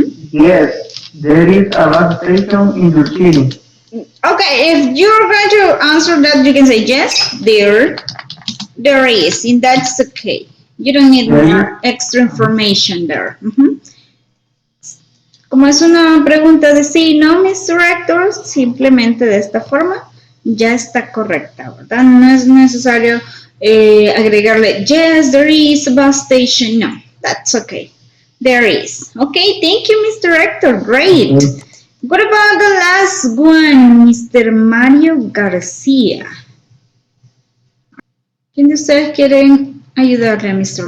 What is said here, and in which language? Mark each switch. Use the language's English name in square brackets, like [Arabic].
[English] Yes, there is a bus station in your city. Okay, if you're going to answer that, you can say yes, there is, and that's okay. You don't need more extra information there. [Spanish] Como es una pregunta de sí, no, Mr. Hector, simplemente de esta forma ya está correcta, ¿verdad? No es necesario agregarle, [English] yes, there is a bus station. No, that's okay. There is. Okay, thank you, Mr. Hector. Great. What about the last one, Mr. Mario García? [Spanish] ¿Quién de ustedes quieren ayudarle a Mr.